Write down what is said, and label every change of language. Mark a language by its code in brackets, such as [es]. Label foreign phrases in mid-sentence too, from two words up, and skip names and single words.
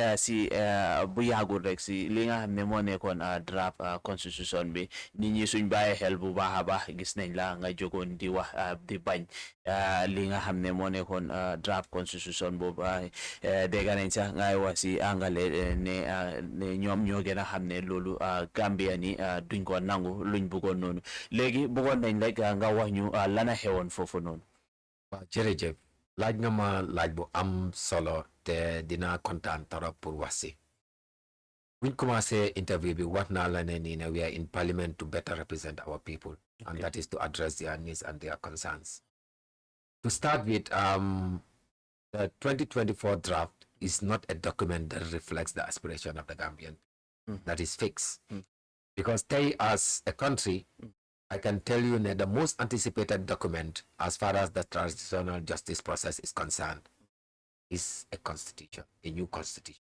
[wo] si bu yàggul rek si li nga xam ne moo nekkoon draft constitution bi nit ñi suñ bàyyi xel bu baax a baax gis nañ la nga jógoon di wax di bañ li nga xam ne moo nekkoon draft constitution boobu dégg nañ sax ngay wax si angale ne ñoom ñoo gën a xam ne loolu Gambia ni duñ ko nangu luñ bëggoon noonu léegi bëggoon nañ rek nga wax ñu lana xewoon foofu noonu. waaw jërëjëf laaj nga ma laaj bu am solo te dinaa kontaan torop pour wax si buñ commencé interview bi wax naa la ne nii ne [en] we are in parliament to better represent our people and that is to address their needs and their concerns. To start with, the 2024 draft is not a document that reflects the aspiration of the Gambian. That is fixed. Because they, as a country, I can tell you that the most anticipated document as far as the transitional justice process is concerned is a constitution, a new constitution.